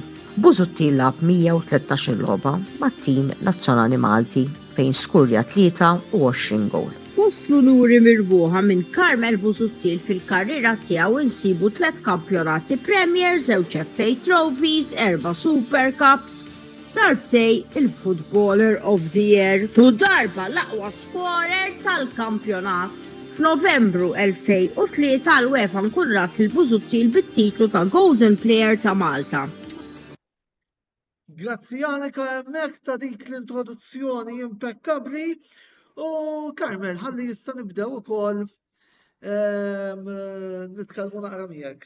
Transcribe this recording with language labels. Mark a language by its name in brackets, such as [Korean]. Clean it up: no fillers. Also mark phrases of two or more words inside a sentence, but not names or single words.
[Maltese] Busuttil lagħab 113 logħba mat-tim nazzjonali Malti fejn skurja 23 gowl. Waslu luri mirbuħa minn Karmel Busuttil fil-karriera tiegħu insibu 3 kampjonati Premier, 2 FA Trophies, 4 Super Cups, darbtej il-Footballer of the Year u darba l-aqwa scorer tal-kampjonat. F'Novembru 2003 l-UEFA nkurrat il-Busuttil bit-titlu ta' Golden Player ta' Malta. Grazzi Janika hemmhekk ta' dik l-introduzzjoni impeccabbli u Karmel ħalli issa nibdew ukoll nitkellmu naqra miegħek.